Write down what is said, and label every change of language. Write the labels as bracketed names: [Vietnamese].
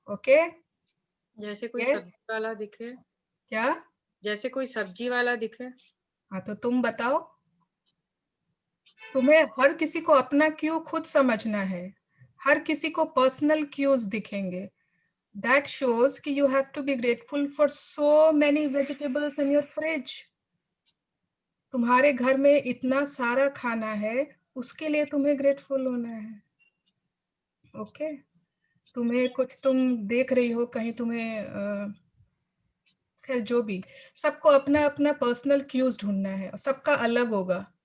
[Hindi] Okay, जैसे कोई [English] Yes. [Hindi] सब्जी वाला दिखे। क्या? जैसे कोई सब्जी वाला दिखे। हाँ, तो तुम बताओ। तुम्हें हर किसी को अपना क्यू खुद समझना है, हर किसी को पर्सनल क्यूज दिखेंगे। [English] That shows कि you have to be grateful for so many vegetables in your fridge. [Hindi] तुम्हारे घर में इतना सारा खाना है, उसके लिए तुम्हें ग्रेटफुल होना है। ओके तुम्हें कुछ तुम देख रही हो कहीं, तुम्हें खैर जो भी, सबको अपना अपना पर्सनल क्यूज ढूंढना है, सबका अलग होगा।